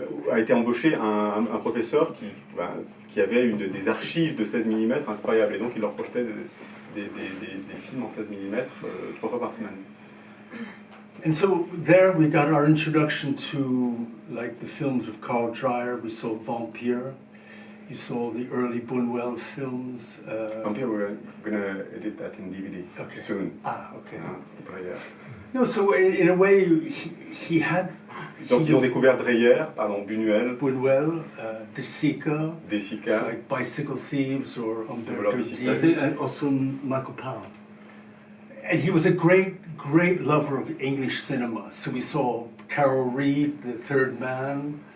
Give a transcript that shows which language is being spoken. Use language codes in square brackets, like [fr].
[fr] A été embauché un professeur qui avait des archives de 16 mm incroyables, et donc il leur projetait des films en 16 mm 3 fois par semaine. [en] And so there we got our introduction to like the films of Carl Dreyer. We saw Vampire. You saw the early Buñuel films. Vampire, we're gonna edit that in DVD soon. Okay. Dreyer. No, so in a way, he had. [fr] Donc ils ont découvert Dreyer, Buñuel, [en] De Sica, like Bicycle Thieves or Umberto Diaz, and also Michael Powell. And he was a great lover of English cinema. So we saw Carol Reed, The Third Man,